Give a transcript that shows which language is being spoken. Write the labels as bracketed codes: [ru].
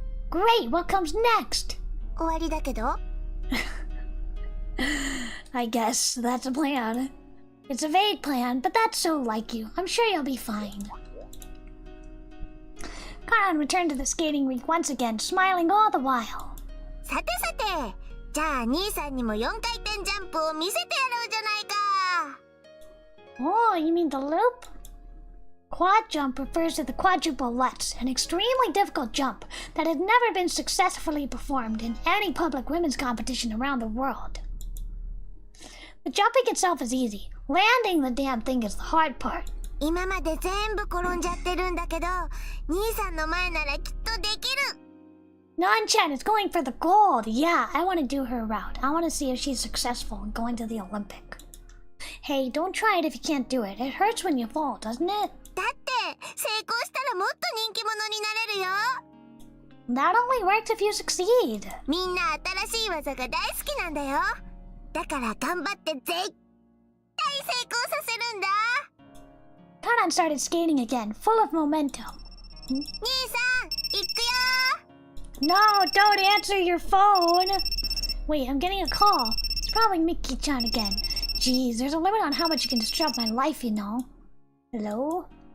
[en] Great, what comes next? [ja] 終わりだけど。 [en] I guess that's a plan. It's a vague plan, but that's so like you. I'm sure you'll be fine. Karan returned to the skating rink once again, smiling all the while. [ja] さてさて、じゃあ兄さんにも4回転ジャンプを見せてやろうじゃないか。 [en] Oh, you mean the loop? Quad jump refers to the quadruple lutz, an extremely difficult jump that has never been successfully performed in any public women's competition around the world. The jumping itself is easy. Landing the damn thing is the hard part. [ja] 今まで全部転んじゃってるんだけど、兄さんの前ならきっとできる。 [en] Nan-chan is going for the gold. Yeah, I want to do her route. I want to see if she's successful in going to the Olympic. Hey, don't try it if you can't do it. It hurts when you fall, doesn't it? [ja] だって成功したらもっと人気者になれるよ。 [en] That only works if you succeed. [ja] みんな新しい技が大好きなんだよ。だから頑張って絶対成功させるんだ。 [en] Karan started skating again, full of momentum. [ja] 兄さん、行くよ。 [en] No, don't answer your phone. Wait, I'm getting a call. It's probably Mickey-chan again. Jeez, there's a limit on how much you can disrupt my life, you know. Hello?